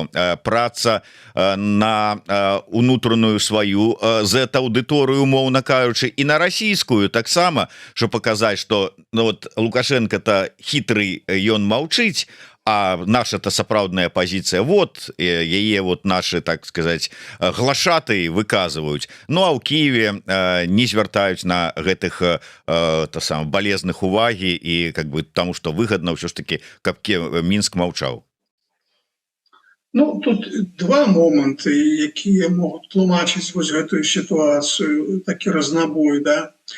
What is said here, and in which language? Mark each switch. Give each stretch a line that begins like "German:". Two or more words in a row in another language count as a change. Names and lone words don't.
Belarusian: Праца на унутраную сваю зэт-аўдыторыю, умоўна кажучы, і на расійскую таксама, што паказаць, што ну, вот, Лукашенко-то хітрый, ён маўчыць, а наша-то сапраўдная пазіцыя, вот, яе вот наши,
Russian: так сказать,
Belarusian: глашатые выказваюць. Ну, а ў Киеве не звяртаюць на гэтых балезных увагі і
Russian: как бы
Belarusian: таму, што выгадна ўсё ж таки, каб Мінск маўчаў. Ну, тут два моманты, якія могуць тлумачыць вось гэтую сітуацыю, такі разнабой, да.